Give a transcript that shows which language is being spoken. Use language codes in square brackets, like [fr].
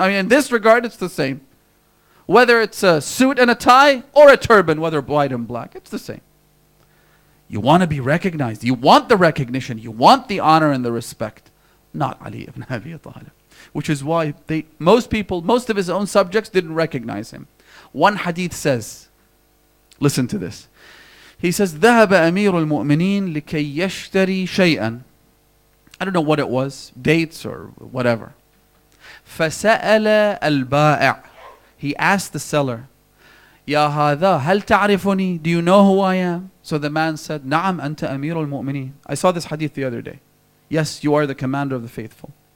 [en] I mean, in this regard, it's the same. Whether it's a suit and a tie or a turban, whether white and black, it's the same. You want to be recognized. You want the recognition. You want the honor and the respect. Not Ali ibn Abi Talib. Which is why most of his own subjects didn't recognize him. One hadith says, listen to this. He says, [ar] ذهب أمير المؤمنين لكي يشتري شيئا. [en] I don't know what it was, dates or whatever. [ar] فسأل البائع. [en] He asked the seller, [ar] يا هذا هل تعرفني? [en] Do you know who I am? So the man said, [ar] نعم أنت أمير المؤمنين. [en] I saw this hadith the other day. Yes, you are the commander of the faithful.